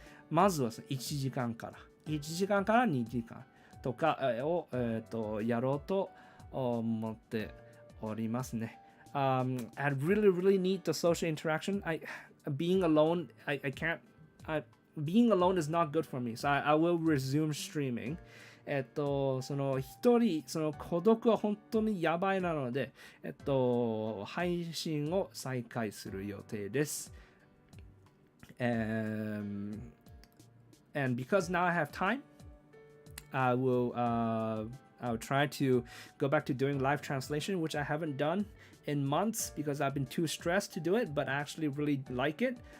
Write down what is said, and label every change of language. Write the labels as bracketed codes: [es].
[ja] まずは1時間から2時間とかをやろうと思っておりますね。 [en] I really need the social interaction. Being alone, I can't. Being alone is not good for me. So I will resume streaming. [ja] その一人、その孤独は本当にやばいなので、配信を再開する予定です。 [en] And because now I have time, I'll try to go back to doing live translation, which I haven't done in months because I've been too stressed to do it, but I actually really like it.